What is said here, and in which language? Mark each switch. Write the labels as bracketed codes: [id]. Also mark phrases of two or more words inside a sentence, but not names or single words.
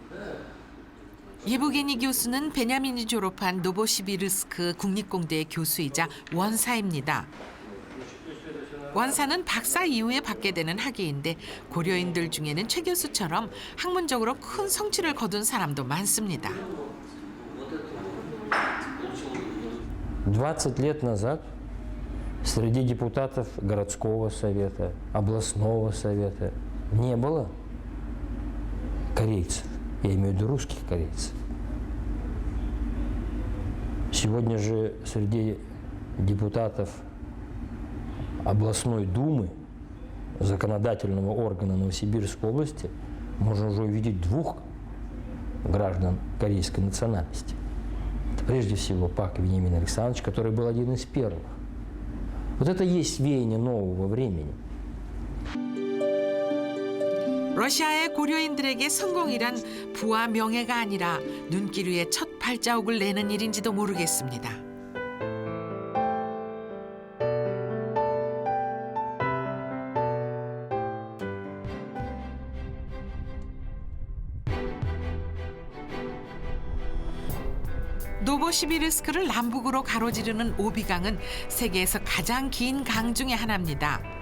[ko] 예부게니 교수는 베냐민이 졸업한 노보시비르스크 국립공대의 교수이자 원사입니다. 원사는 박사 이후에 받게 되는 학위인데 고려인들 중에는 최 교수처럼 학문적으로 큰 성취를 거둔 사람도 많습니다. [ru] 20 лет назад среди депутатов городского совета, областного совета не было корейцев. Я имею в виду русских корейцев. Сегодня же среди депутатов областной думы, законодательного органа Новосибирской области, можно уже увидеть 2 граждан корейской национальности. Это прежде всего Пак Вениамин Александрович, который был один из первых. Вот это и есть веяние нового времени. [ko] 러시아의 고려인들에게 성공이란 부와 명예가 아니라 눈길 위에 첫 발자국을 내는 일인지도 모르겠습니다. 노보시비르스크를 남북으로 가로지르는 오비강은 세계에서 가장 긴 강 중에 하나입니다.